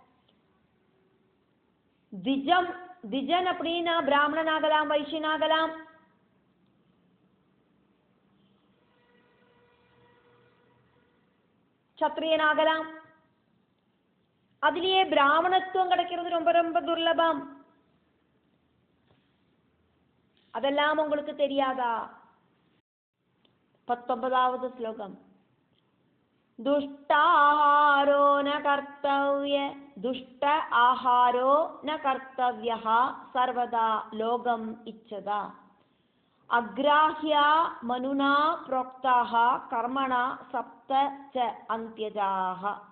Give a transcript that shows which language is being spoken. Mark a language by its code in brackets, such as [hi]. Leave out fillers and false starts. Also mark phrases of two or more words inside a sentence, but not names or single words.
[ta] திஜம் திஜன் அப்படின்னா பிராமணனாகலாம், வைசியனாகலாம், சத்திரியனாகலாம். அதுலயே பிராமணத்துவம் கிடைக்கிறது ரொம்ப ரொம்ப துர்லபம். அதெல்லாம் உங்களுக்கு தெரியாதா? 19வது ஸ்லோகம். [sa] दुष्टाहारो न कर्तव्य दुष्ट आहारो न कर्तव्यः सर्वदा लोकम् इच्छता अग्राह्या मनुना प्रोक्ताः कर्मणा सप्त च अन्त्यजाः.